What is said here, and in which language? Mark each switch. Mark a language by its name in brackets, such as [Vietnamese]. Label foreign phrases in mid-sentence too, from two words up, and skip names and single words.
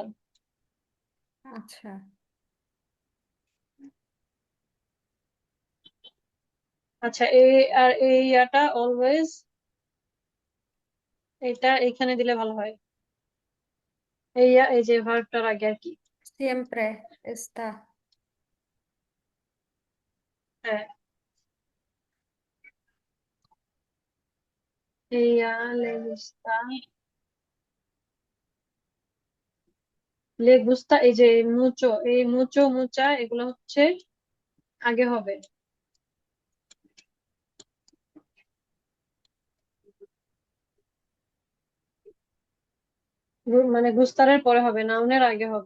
[Bangla] আচ্ছা, আচ্ছা, এই আর এই ইয়াটা অলওয়েজ, এটা এখানে দিলে ভালো হয়, এই যে ভার্বটার আগে আর কি। [Spanish] siempre está। হ্যাঁ, ella le gusta, le gusta, [Bangla] এই যে মুচো, এই [Spanish] mucho mucha [Bangla] এগুলো হচ্ছে আগে হবে, মানে গুস্তারের পরে হবে, নাউনের আগে হবে।